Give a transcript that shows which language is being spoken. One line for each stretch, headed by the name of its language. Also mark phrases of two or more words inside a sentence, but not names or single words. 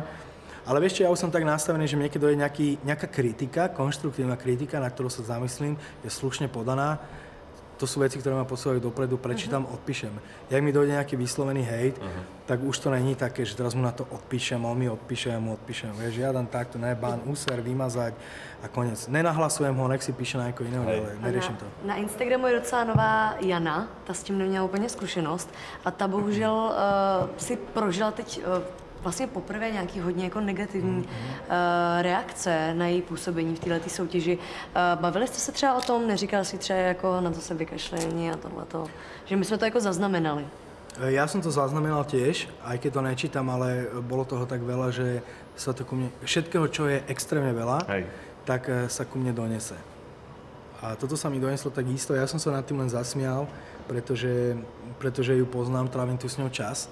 Slovak: Ale vieš čo, ja už som tak nastavený, že mne keď dojde nejaká kritika, konštruktívna kritika, na ktorú sa zamyslím, je slušne podaná. To sú veci, ktoré ma posúvajú dopredu, prečítam, odpíšem. Jak mi dojde nejaký vyslovený hejt, tak už to není také, že teraz mu na to odpíšem, on mi odpíše, ja mu odpíšem. Vieš, žiaden takto, ne, bán, úser, vymazať a konec. Nenahlasujem ho, nech si píše
Czech: na někoho jiného,
Slovak: ale neriešim to.
Czech: Na Instagramu je docela nová Jana, ta s tím neměla úplně zkušenost a ta bohužel si prožila teď vlastně poprvé nějaký hodně jako negativní reakce na její působení v této soutěži. Bavili jste se třeba o tom? Neříkal si třeba jako na to se vykašlení a tohleto? Že my jsme to jako zaznamenali.
Slovak: Ja som to zaznamenal tiež, aj keď to nečítam, ale bolo toho tak veľa, že sa to ku mne, všetkého, čo je extrémne veľa, tak sa ku mne donese. A toto sa mi doneslo tak isto. Ja som sa nad tým len zasmial, pretože ju poznám, trávim tu s ňou čas.